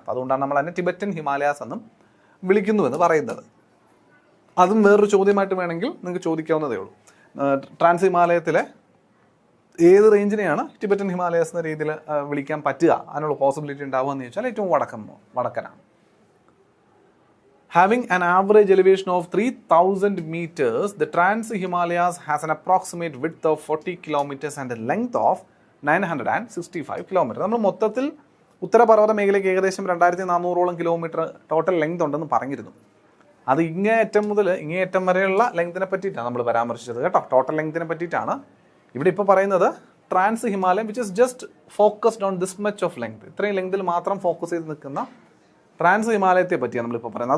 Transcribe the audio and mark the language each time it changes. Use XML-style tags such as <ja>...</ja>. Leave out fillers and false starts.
<ml>അപ്പോൾ അതുകൊണ്ടാണ് നമ്മൾ അതിനെ ടിബറ്റൻ ഹിമാലയാസ് എന്നും വിളിക്കുന്നുവെന്ന് പറയുന്നത്. അതും വേറൊരു ചോദ്യമായിട്ട് വേണമെങ്കിൽ നിങ്ങൾക്ക് ചോദിക്കാവുന്നതേ ഉള്ളൂ. ട്രാൻസ് ഹിമാലയത്തിലെ ഏത് റേഞ്ചിനെയാണ് ടിബറ്റൻ ഹിമാലയാസ് എന്ന രീതിയിൽ വിളിക്കാൻ പറ്റുക, അതിനുള്ള പോസിബിലിറ്റി ഉണ്ടാവുക എന്ന് ചോദിച്ചാൽ ഏറ്റവും വടക്കനാണ്.</ml> <en>Having an average elevation of 3,000 meters, the Trans Himalayas has an approximate width of 40 kilometers and a length of 965 kilometers.</en> <ml>നമ്മൾ മൊത്തത്തിൽ ഉത്തരപർവ്വത മേഖലയ്ക്ക് ഏകദേശം 2,400ഓളം കിലോമീറ്റർ ടോട്ടൽ ലെങ്ത് ഉണ്ടെന്ന് പറഞ്ഞിരുന്നു. അത് ഇങ്ങേയറ്റം മുതൽ ഇങ്ങേയറ്റം വരെയുള്ള ലെങ്തിനെ പറ്റിയിട്ടാണ് നമ്മൾ പരാമർശിച്ചത് കേട്ടോ. ടോട്ടൽ ലെങ്തിനെ പറ്റിയിട്ടാണ് ഇവിടെ ഇപ്പോൾ പറയുന്നത്. Trans Himalayam</ml> <en>which is just focused on this much of length,</en> <ml>ഇത്രയും ലെങ്തിൽ മാത്രം ഫോക്കസ് ചെയ്ത് നിൽക്കുന്ന ട്രാൻസ് ഹിമാലയത്തെ പറ്റിയാണ് നമ്മളിപ്പോൾ പറയുന്നത്.</ml>